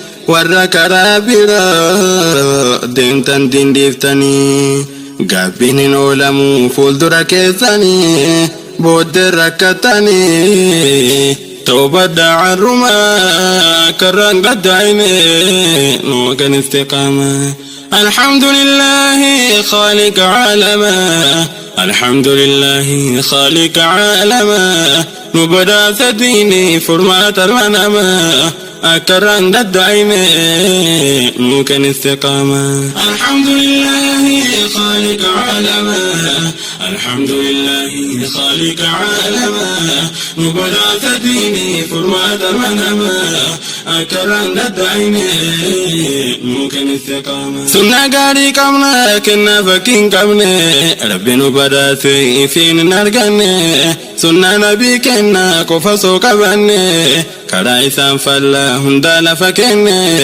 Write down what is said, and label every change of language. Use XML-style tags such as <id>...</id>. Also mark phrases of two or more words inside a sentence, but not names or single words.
<om>Warra karaa bira deemtan dindiiftanii. Gaabbiin hin oolamu fuuldura keessanii. Booddee rakkatanii. Toobaddaa carrumaa karraan gaddaa'ine nuu kan istiqaama.</om> <ar>الحمد لله خالق عالما. الحمد لله خالق عالما.</ar> <om>Nu badhaasa diinii furmaata ilma namaa. Akka irraan daddaa'ine nuu kan istiqaama.</om> <ar>الحمد لله خالق عالما. الحمد لله خالق عالما.</ar> <om>Nu badhaasa diinii furmaata ilma namaa. Akka irraan daddaa'ine nuu kan istiqaama. Sunnaa gaarii qabna, kennaa fakkii hin qabne. Rabbi nu badhaase ifiin hin arganne. Sunnaa Nabii kennaa qofa soo qabanne. Karaa isaan faallaa hundaa lafa kenne.</om>